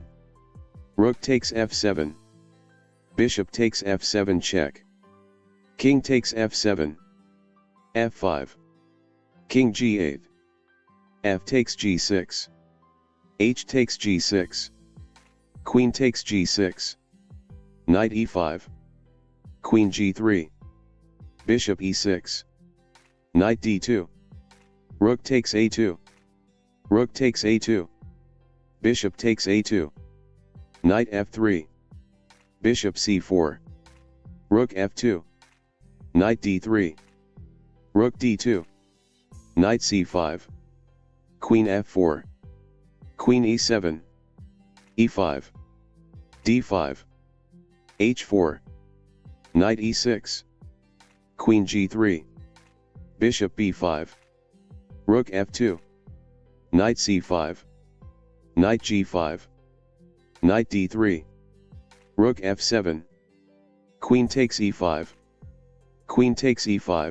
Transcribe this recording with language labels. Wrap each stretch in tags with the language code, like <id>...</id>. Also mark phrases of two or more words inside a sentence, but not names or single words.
<en>Rook takes f7. Bishop takes f7 check. King takes f7. f5. King g8. F takes g6. H takes g6. Queen takes g6. Knight e5. Queen g3. Bishop e6. Knight d2. Rook takes a2. Rook takes a2. Bishop takes a2. Knight f3. Bishop c4. Rook f2. Knight d3. Rook d2. Knight c5. Queen f4. Queen e7. e5. d5. h4. Knight e6. Queen g3. Bishop b5. Rook f2. Knight c5. Knight g5. Knight d3. Rook f7. Queen takes e5. Queen takes e5.</en>